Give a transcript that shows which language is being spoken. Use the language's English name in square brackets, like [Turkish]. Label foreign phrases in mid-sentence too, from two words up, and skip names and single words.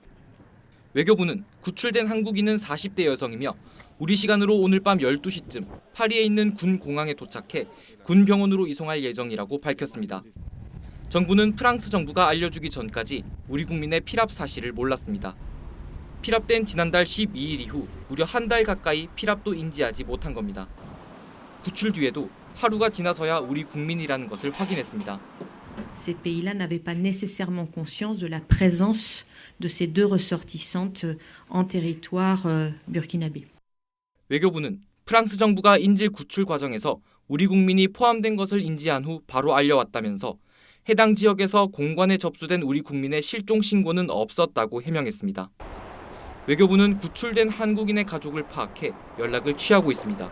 [Korean] 외교부는 구출된 한국인은 40대 여성이며 우리 시간으로 오늘 밤 12시쯤 파리에 있는 군 공항에 도착해 군 병원으로 이송할 예정이라고 밝혔습니다. 정부는 프랑스 정부가 알려주기 전까지 우리 국민의 피랍 사실을 몰랐습니다. 피랍된 지난달 12일 이후 무려 한 달 가까이 피랍도 인지하지 못한 겁니다. 구출 뒤에도 하루가 지나서야 우리 국민이라는 것을 확인했습니다. [French] Ces pays-là n'avaient pas nécessairement conscience de la présence de ces deux ressortissantes en territoire burkinabé. [Korean] 외교부는 프랑스 정부가 인질 구출 과정에서 우리 국민이 포함된 것을 인지한 후 바로 알려왔다면서 해당 지역에서 공관에 접수된 우리 국민의 실종 신고는 없었다고 해명했습니다. 외교부는 구출된 한국인의 가족을 파악해 연락을 취하고 있습니다.